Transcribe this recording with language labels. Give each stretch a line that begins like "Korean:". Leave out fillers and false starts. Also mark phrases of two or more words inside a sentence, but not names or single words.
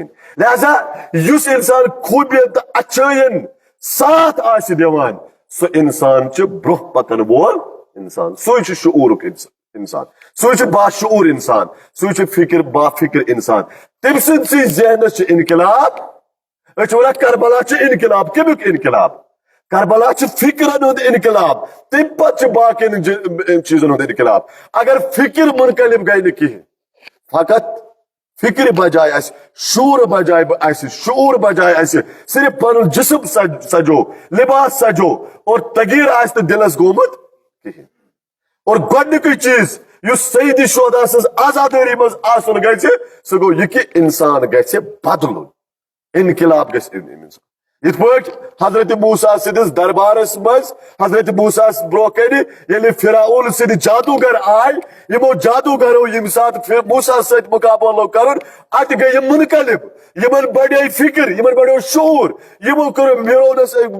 Kashmiri: لہذا یُس انسان خوٗبین تہٕ اچھٲین ساتھ آسہِ دِوان سُہ انسان چھُ برونٛہہ پکن وول انسان سُے چھُ شعورُک انسان سُے چھُ باشعور انسان سُے چھُ فکر با فکر انسان تٔمۍ سٕنٛدسٕے ذہنس چھُ انقلاب أسۍ چھِ ونان کربلا چھُ انقلاب کمیُک انقلاب کربلا چھُ فکرن ہُنٛد انقلاب تمہِ پتہٕ چھُ باقین چیزن ہُنٛد انقلاب اگر فکر منقلب گٔے نہٕ کہیٖنۍ فقط فکر بجائے اس شعور بجائے اس شعور بجائے اس صرف پن جسم سجو لباس سجو اور تغیر آس تو دلس گومت کہین اور گۄڈنیُکُے چیز یُس سیدی شہدا سٕنٛز آزادٲری منٛز آسُن گژھِ سُہ گوٚو یہِ کہِ انسان گژھِ بدلُن انقلاب گژھِ انسان یِتھ پٲٹھۍ حضرت موسیٰ سٕنٛدِس دربارس منٛز حضرت موسیٰ برونٛہہ کنہِ ییٚلہِ فرعون سٕنٛدۍ جادوگر آے یِمو جادوگرو ییٚمہِ ساتہٕ موسیٰ سۭتۍ مُقابلہٕ لوگ کرُن اَتہِ گٔے یِم منقلب یِمن بڑے فکر یِمن بڑیو شعور یِمو کوٚر فرعونس